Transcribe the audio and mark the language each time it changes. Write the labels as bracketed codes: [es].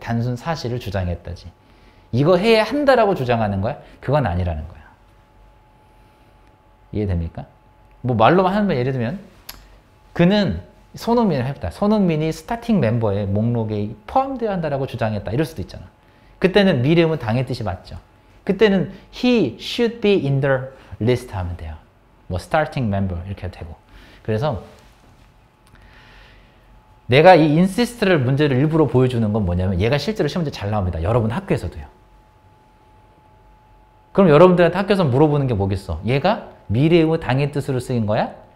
[ko] 단순 사실을 주장했다지. 이거 해야 한다라고 주장하는 거야? 그건 아니라는 거야. 이해됩니까? 뭐 말로만 하면 예를 들면 그는 손흥민을 해봤다. 손흥민이 스타팅 멤버의 목록에 포함되어야 한다라고 주장했다. 이럴 수도 있잖아. 그때는 미래음은 당의 뜻이 맞죠. 그때는 [en] he should be in the list [ko] 하면 돼요. 뭐 starting member 이렇게 해도 되고. 그래서 내가 이 insist를 문제를 일부러 보여주는 건 뭐냐면 얘가 실제로 시험 문제 잘 나옵니다. 여러분 학교에서도요. 그럼 여러분들한테 학교에서 물어보는 게 뭐겠어? 얘가 미래음의 당의 뜻으로 쓰인 거야?